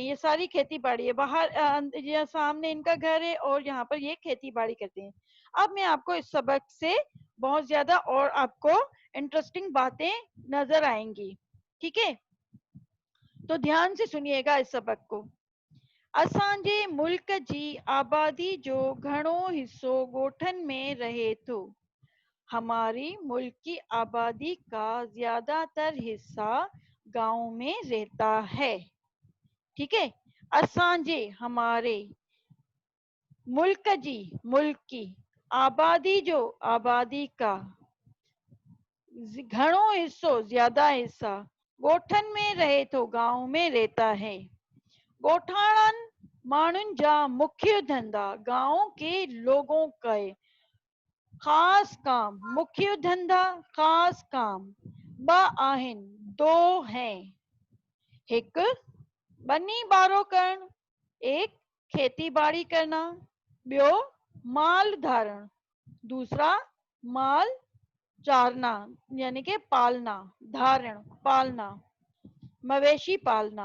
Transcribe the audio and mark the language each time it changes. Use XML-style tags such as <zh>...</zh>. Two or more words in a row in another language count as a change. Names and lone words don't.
<ur>یہ ساری کھیتی باڑی ہے، باہر یہ سامنے ان کا گھر ہے اور یہاں پر یہ کھیتی باڑی کرتے ہیں. اب میں آپ کو اس سبق سے بہت زیادہ اور آپ کو انٹرسٹنگ باتیں نظر آئیں گی، ٹھیک ہے? تو دھیان سے سنیے گا اس سبق کو.</ur> <sd>असांजे मुल्क जी आबादी जो घणो हिस्सो ॻोठनि में रहे थो।</sd> <ur>ہماری ملک کی آبادی کا زیادہ تر حصہ گاؤں میں رہتا ہے. ٹھیک ہے، اسانجے ہمارے,</ur> <sd>मुल्क जी</sd> <ur>ملک کی,</ur> <sd>आबादी जो</sd> <ur>آبادی کا,</ur> <sd>घणो हिस्सो</sd> <ur>زیادہ حصہ,</ur> <sd>ॻोठनि में रहे तो</sd> <ur>گاؤں میں رہتا ہے.</ur> <sd>ॻोठाणनि माण्हुनि जा मुख्य धंधा,</sd> <ur>گاؤں کے لوگوں کے خاص کام,</ur> <sd>मुख्य धंधा</sd> <ur>خاص کام</ur> <sd>ब आहिनि,</sd> <ur>دو ہیں.</ur> <sd>हिक बनी बारो करण,</sd> <ur>ایک کھیتی باڑی کرنا,</ur> <sd>ॿियो माल धारण,</sd> <ur>دوسرا مال چارنا یعنی کہ پالنا، دھارن پالنا، مویشی پالنا.</ur>